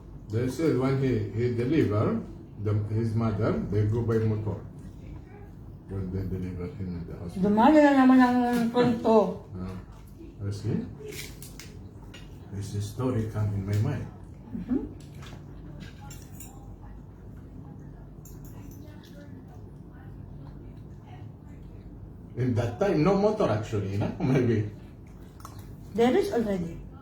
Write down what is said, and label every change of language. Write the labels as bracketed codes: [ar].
[en] They said when he deliver his mother, they go by motor. When they deliver him in the hospital. [tl] Dumalo na naman ang kwento. [en] I see. This story come in my mind. Mhm. In that time, no motor actually, no? Maybe. There is already.